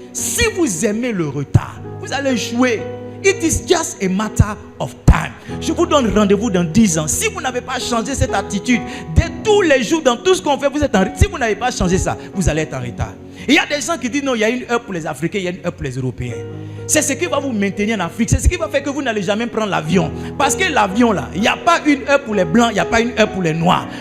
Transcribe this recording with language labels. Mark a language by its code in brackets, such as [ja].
[fr] Si vous aimez le retard, vous allez échouer. [en] It is just a matter of time. [fr] Je vous donne rendez-vous dans 10 ans. Si vous n'avez pas changé cette attitude, dès tous les jours, dans tout ce qu'on fait, vous êtes en retard. Si vous n'avez pas changé ça, vous allez être en retard. Et il y a des gens qui disent non, il y a une heure pour les Africains, il y a une heure pour les Européens. C'est ce qui va vous maintenir en Afrique. C'est ce qui va faire que vous n'allez jamais prendre l'avion. Parce que l'avion là, il n'y a pas une heure pour les blancs, il n'y a pas une heure pour les noirs.